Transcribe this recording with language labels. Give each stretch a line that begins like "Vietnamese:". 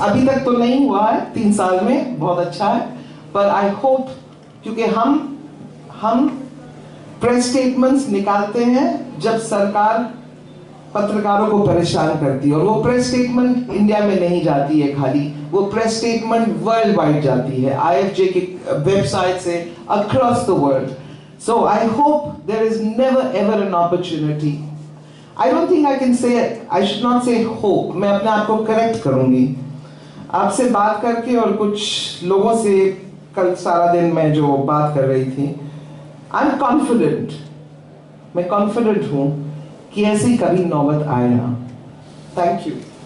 Hindi: अभी तक तो नहीं हुआ है, 3 साल में, बहुत अच्छा है, पर आई होप, क्योंकि हम प्रेस स्टेटमेंट्स निकालते हैं जब सरकार पत्रकारों को परेशान करती है, और वो प्रेस स्टेटमेंट इंडिया में नहीं जाती है खाली, वो प्रेस स्टेटमेंट वर्ल्ड वाइड जाती है IFJ के वेबसाइट से
English: Across the world. So I hope there is never ever an opportunity. I don't think I can say, I should not say hope.
Hindi: मैं अपने आप को करेक्ट करूंगी। आपसे बात करके और कुछ लोगों से कल सारा दिन मैं जो बात कर रही थी,
English: I'm confident,
Hindi: मैं confident हूँ कि ऐसी कभी नौबत आए ना।
English: Thank you.